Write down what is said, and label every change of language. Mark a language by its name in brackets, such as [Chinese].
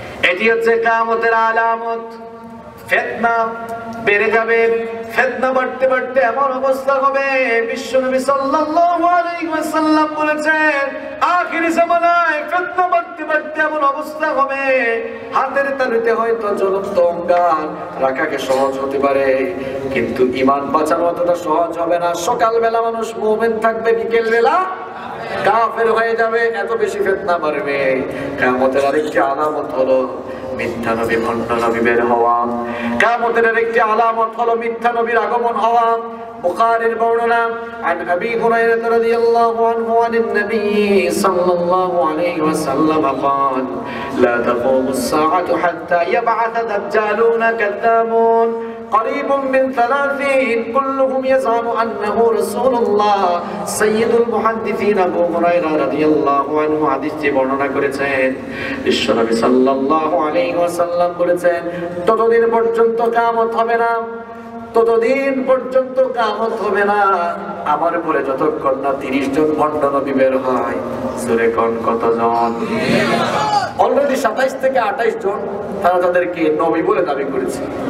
[Bangla] এটি হচ্ছে কিয়ামতের আলামত। ফিতনা বেড়ে যাবে, ফিতনা বাড়তে বাড়তে এমন অবস্থা হবে, বিশ্বনবী সাল্লাল্লাহু আলাইহি ওয়াসাল্লাম বলেছেন আখিরি জামানায় ফিতনা বাড়তে বাড়তে এমন অবস্থা হবে, হাতের তালুতে হয়তো জ্বলন্ত অঙ্গার রাখাকে সহজ হতে পারে, কিন্তু ঈমান বাঁচানো অতটা সহজ হবে না। সকালবেলা মানুষ মুমিন থাকবে, বিকেল বেলা কাফের হয়ে যাবে, এত বেশি ফিতনা বাড়বে। কিয়ামতের আরেকটি আলামত হলো মিথ্যা নবী, ভণ্ড নবী বের হওয়া। কিয়ামতের আরেকটি আলামত হলো মিথ্যা নবীর আগমন হওয়া। বুখারীর বর্ণনা, [Arabic] عن أبي هريرة رضي الله عنه عن النبي صلى الله عليه وسلم قال لا تقوم الساعة حتى يبعث دجالون كذابون قريب من 30 كلهم يزعم أنه رسول الله سيد المحدثين أبو هريرة رضي الله عنه [Bangla] হাদিসটি বর্ণনা করেছেন। বিশ্বনবী সাল্লাল্লাহু আলাইহি ওয়াসাল্লাম বলেছেন ততদিন পর্যন্ত কিয়ামত হবে না, ততদিন পর্যন্ত কিয়ামত হবে না আমার উপরে যতক্ষণ না 30 জন ভণ্ড নবী বের হয়। জোরে কোন কতজন? অলরেডি 27 থেকে 28 জন তারা তাদেরকে নবী বলে দাবি করেছে।